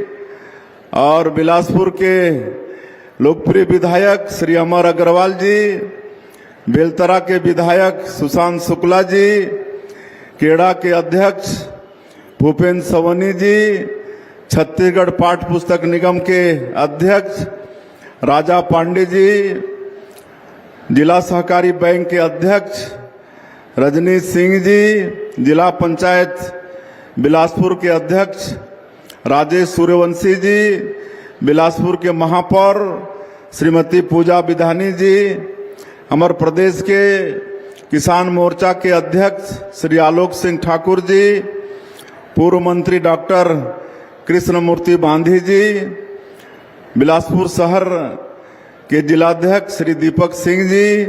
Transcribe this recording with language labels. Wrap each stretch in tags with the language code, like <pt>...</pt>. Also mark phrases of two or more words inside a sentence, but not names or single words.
<hi>और बिलासपुर के लोकप्रिय विधायक श्री अमर अग्रवाल जी, बेलतरा के विधायक सुशांत शुक्ला जी, केड़ा के अध्यक्ष भूपेंद्र सवनी जी, छत्तीसगढ़ पाठ पुस्तक निगम के अध्यक्ष राजा पांडे जी, जिला सहकारी बैंक के अध्यक्ष रजनीश सिंह जी, जिला पंचायत बिलासपुर के अध्यक्ष राजेश सूर्यवंशी जी, बिलासपुर के महापौर श्रीमती पूजा विधानी जी, हमारे प्रदेश के किसान मोर्चा के अध्यक्ष श्री आलोक सिंह ठाकुर जी, पूर्व मंत्री डॉक्टर कृष्णमूर्ति बांधी जी, बिलासपुर शहर के जिलाध्यक्ष श्री दीपक सिंह जी,</hi>